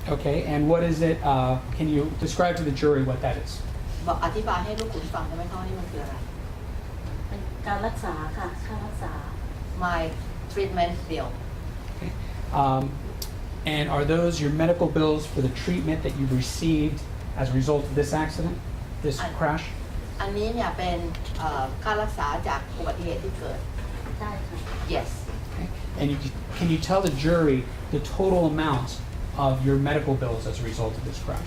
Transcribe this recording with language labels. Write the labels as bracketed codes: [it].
[en] Okay, and what is it, can you describe to the jury what that is? [th] บอกอธิบายให้ลูกขุนฟังได้ไหมคะว่านี่มันคืออะไร เป็นการรักษาค่ะค่ารักษา [en] My treatment bill Okay. And are those your medical bills for the treatment that you received as a result of this accident, this crash? [th] อันนี้เนี่ยเป็นค่ารักษาจากอุบัติเหตุที่เกิด ได้ค่ะ [en] Yes Okay. And can you tell the jury the total amount of your medical bills as a result of this crash?